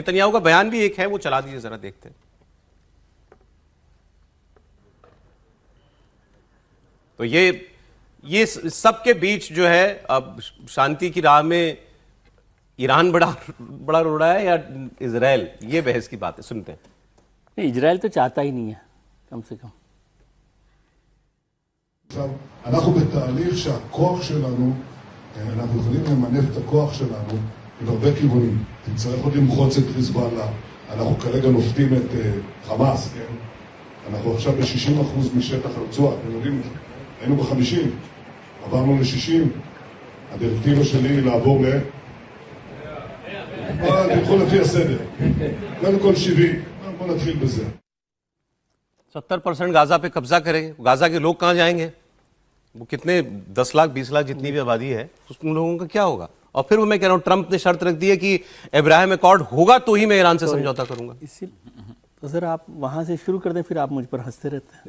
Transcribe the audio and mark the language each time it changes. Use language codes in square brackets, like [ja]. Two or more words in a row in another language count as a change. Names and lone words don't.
[hi] नेतन्याहू का बयान भी एक है, वो चला दीजिए जरा, देखते हैं। तो ये सबके बीच जो है अब शांति की राह में ईरान बड़ा रोड़ा है या इजराइल, ये बहस की बात है। सुनते हैं। नहीं, इजराइल तो चाहता ही नहीं है कम से कम। [he] אנחנו בתהליך שהכוח שלנו, אנחנו יכולים למנף את הכוח שלנו עם הרבה כיוונים. תצטרך עוד למחוץ את חיזבאללה. אנחנו כרגע נופתים את חמאס, כן? אנחנו עכשיו ב-60% משטח הרצועה. אתם יודעים, היינו ב-50, עברנו ל-60. הדירקטיבה שלי היא לעבור תלכו לפי הסדר. קודם כל 70. בוא נתחיל בזה. [hi] 70% गाजा पे कब्जा करेंगे। गाजा के लोग कहां जाएंगे? वो कितने 10 लाख 20 लाख जितनी भी आबादी है उन लोगों का क्या होगा? और फिर वो मैं कह रहा हूं ट्रंप ने शर्त रख दी है कि अब्राहम अकॉर्ड होगा तो ही मैं ईरान से समझौता करूंगा। तो सर आप वहां से शुरू कर दें, फिर आप मुझ पर हंसते रहते हैं।